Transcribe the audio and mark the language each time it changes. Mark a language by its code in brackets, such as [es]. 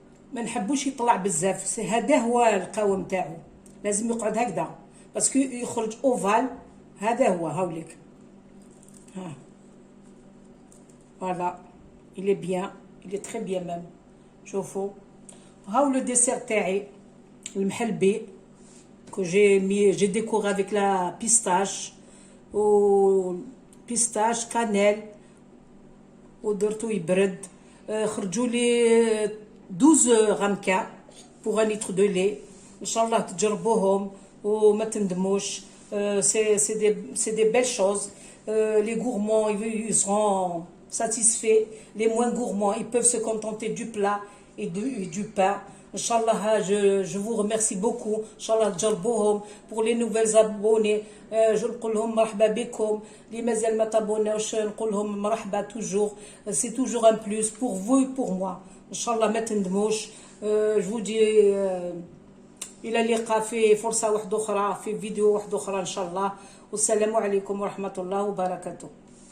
[ar] ما نحبوش يطلع بزاف، هذا هو القوام تاعو، لازم يقعد هكذا [fr] باسكو [ar] يخرج اوفال. هذا هو هاوليك، ها [fr] فوالا il est bien, il est très bien même. [ar] شوفوا هاو [fr] لو ديسير تاعي المحلبي que j'ai décoré avec la pistache و pistache cannelle [ar] ودرتو يبرد. خرجوا لي 12 غمكه [fr] pour un litre de lait. [ar] ان شاء الله تجربوهم وما تندموش. [fr] c'est des belles choses. Les gourmands ils seront satisfaits, les moins gourmands ils peuvent se contenter du plat et du pain. Inch'Allah, je vous remercie beaucoup. [ar] Inch'Allah, تجربوهم. [fr] Pour les nouvelles abonnés, je [ar] نقول لهم مرحبا بكم. اللي مازال ما تابوناوش نقول لهم مرحبا [fr] toujours. C'est toujours un plus pour vous et pour moi. [ar] Inch'Allah ما تندموش. [fr] Je vous dis [ar] إلى اللقاء في فرصة واحدة أخرى، في فيديو واحد أخرى إن شاء الله. والسلام عليكم ورحمة الله وبركاته.